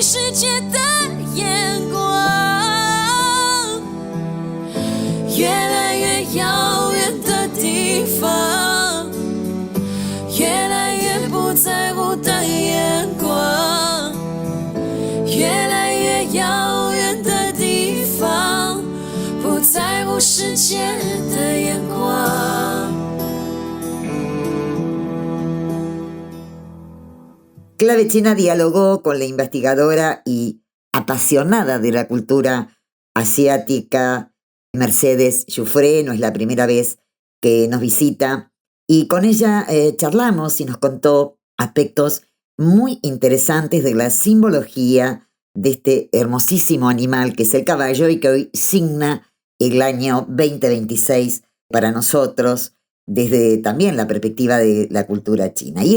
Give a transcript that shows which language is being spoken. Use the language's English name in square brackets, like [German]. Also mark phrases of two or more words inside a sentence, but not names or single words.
[Chinese] 世界的眼光，越来越遥远的地方，越来越不在乎的眼光，越来越遥远的地方，不在乎世界的眼光。 [Spanish] Clave China dialogó con la investigadora y apasionada de la cultura asiática Mercedes Giuffre. No es la primera vez que nos visita, y con ella charlamos y nos contó aspectos muy interesantes de la simbología de este hermosísimo animal que es el caballo y que hoy signa el año 2026 para nosotros desde también la perspectiva de la cultura china.